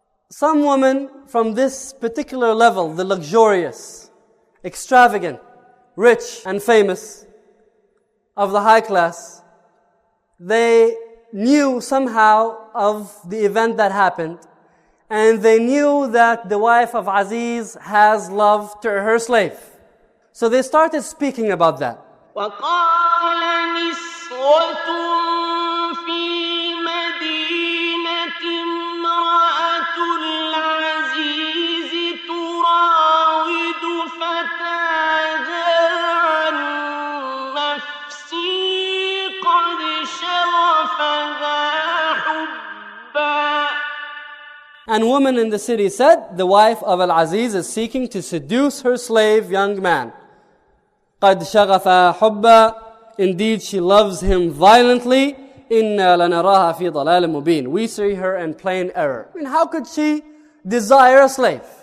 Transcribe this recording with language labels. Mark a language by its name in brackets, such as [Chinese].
[English] Some women from this particular level, the luxurious, extravagant, rich and famous of the high class, they knew somehow of the event that happened, and they knew that the wife of Aziz has love to her slave. So they started speaking about that. [Arabic] وقال نسوة في المدينة امرأة العزيز تراود فتاها عن نفسه قد شغفها حبا. [English] And women in the city said, the wife of Al-Aziz is seeking to seduce her slave young man. [Arabic] قَدْ شَغَفَ حُبًّا. [English] Indeed, she loves him violently. [Arabic] إِنَّا لَنَرَاهَا فِي ضَلَالٍ مُبِينٍ. [English] We see her in plain error. I mean, how could she desire a slave?